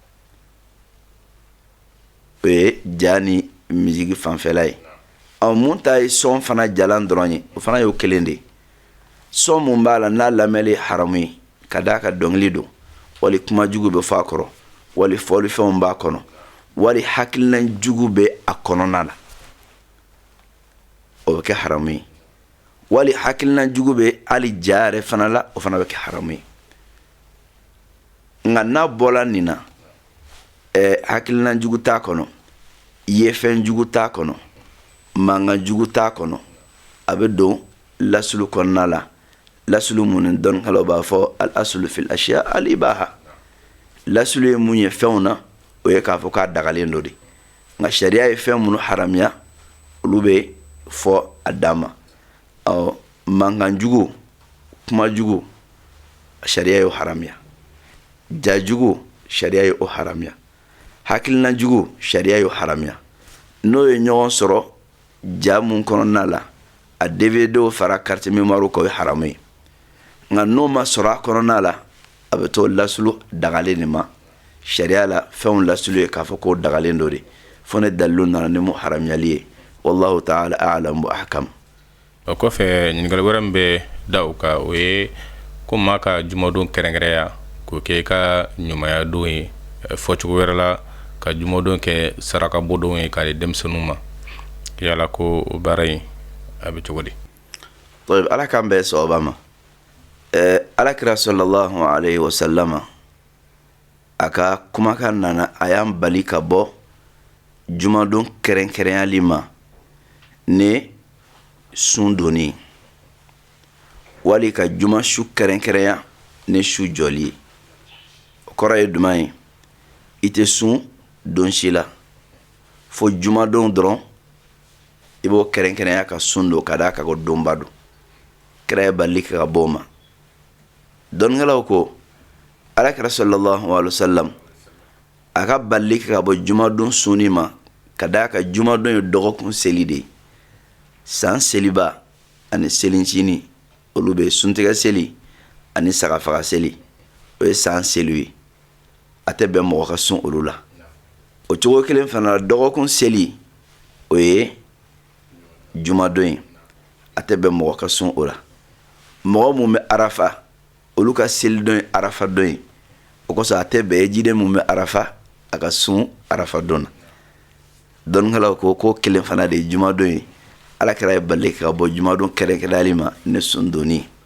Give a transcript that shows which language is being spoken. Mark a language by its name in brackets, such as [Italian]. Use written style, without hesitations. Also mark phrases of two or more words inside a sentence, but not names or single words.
[Bambara] o ye ja ni misiki fanfɛla ye mun ta ye sɔn fana jalan dɔrɔn ye o fana y'o kelen de ye sɔn mun b'a la n'a lamɛnli haramu ye ka d'a ka dɔnkili don wali kuma jugu bɛ fɔ a kɔrɔ wali fɔlifɛnw b'a kɔnɔ wali hakilina jugu bɛ a kɔnɔna la o bɛ kɛ haramu ye wali hakilina jugu bɛ hali ja yɛrɛ fana la o fana bɛ kɛ haramu ye nka n'a bɔla nin na hakilina jugu t'a kɔnɔ yefɛn jugu t'a kɔnɔ mankan jugu t'a kɔnɔ a bɛ don lasulu kɔnɔna la lasulu mun dɔnnikaw b'a fɔ [Arabic] الأصل في الأشياء الإباحة [Bambara] lasulu ye mun ye fɛnw na o ye k'a fɔ k'a dagalen do de nka sariya ye fɛn minnu haramuya olu bɛ fɔ a dan ma mankan jugu kuma jugu sariya y'o haramuya ja jugu sariya y'o haramuya hakilina jugu sariya y'o haramuya n'o ye ɲɔgɔn sɔrɔ ja mun kɔnɔna la a dvd fara [French] carte mémoire [Bambara] ko haramu ye nka n'o ma sɔrɔ a kɔnɔna la a bɛ to lasulu dagalen de ma sariya la fɛnw lasulu ye k'a fɔ ko dagalen do de fo ne dalilu nana ni mu haramuyali ye [Arabic] والله تعالى أعلم وأحكم [Bambara] o kɔfɛ ɲininkali wɛrɛ min bɛ da o kan o ye ko maa ka jumadon kɛrɛnkɛrɛnya k'o kɛ i ka ɲumanya don ye fɔcogo wɛrɛ la ka jumadon kɛ saraka bɔdon ye k'a di denmisɛnninw ma yala ko o baara in a bɛ cogo di ala k'an bɛɛ sababa ma alakira [Arabic] صلى الله عليه وسلم [Bambara] a ka kumakan nana a y'an bali ka bɔ jumadon kɛrɛnkɛrɛnyali ma ni sun donni wali ka juma su kɛrɛnkɛrɛnya ni su jɔli ye o kɔrɔ ye duman ye i tɛ sun don si la fo jumadon dɔrɔn i b'o kɛrɛnkɛrɛnya ka sun don ka d'a ka ko donba don kira ye bali ka bɔ o ma dɔnnikɛlaw ko alakira [Arabic] صلى الله عليه وسلم [Bambara] a ka bali ka bɔ jumadon sunni ma ka d'a ka jumadon ye dɔgɔkun seli de ye san seliba ani selincini olu bɛ suntigɛ seli ani sagafaga seli o ye san seliw ye a tɛ bɛn mɔgɔ ka sun olu la o cogo kelen fana la dɔgɔkun seli o ye jumadon ye a tɛ bɛn mɔgɔ ka sun o la mɔgɔ mun bɛ arafa olu ka seli don ye arafa don ye o kosɔn a tɛ bɛn jiden mun bɛ arafa a ka sun arafa don na dɔnnikɛlaw ko kelen fana de ye jumadon ye alakira ye bali ka bɔ jumadon kɛrɛnkɛrɛnyali ma ni sun donni